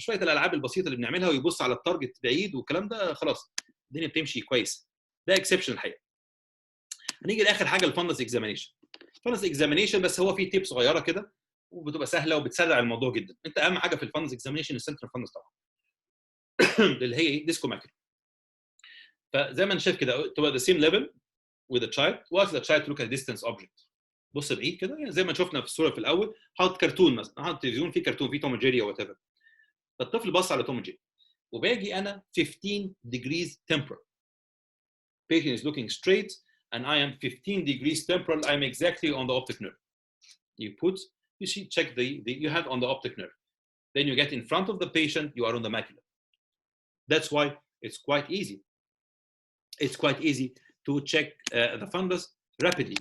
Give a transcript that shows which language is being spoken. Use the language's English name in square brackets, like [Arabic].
[Arabic] شويه الالعاب البسيطه اللي بنعملها ويبص على التارجت بعيد والكلام ده خلاص الدنيا بتمشي كويس. ده اكسبشن الحقيقه. هنيجي لاخر حاجه الفاندس اكزامينيشن. الفاندس اكزامينيشن بس هو فيه تيب صغيره كده وبتبقى سهله وبتسرع الموضوع جدا. انت اهم حاجه في الفاندس اكزامينيشن السنترال فاندس طبعا اللي هي ايه ديسكو ماكري. فزي ما انت شايف كده تبقى [English] the same level with the child وask the child to look at a distance object. [Arabic] بص بعيد كده يعني زي ما شفنا في الصوره في الاول، حاطط كرتون مثلا، حاطط تلفزيون فيه كرتون فيه توم اند جيري او وات ايفر. فالطفل بص على توم اند جيري وباجي انا [English] 15 degrees temporal. Patient is looking straight and I am 15 degrees temporal. I'm exactly on the optic nerve. You see, check you have on the optic nerve. Then you get in front of the patient, you are on the macula. That's why it's quite easy. It's quite easy to check the fundus rapidly.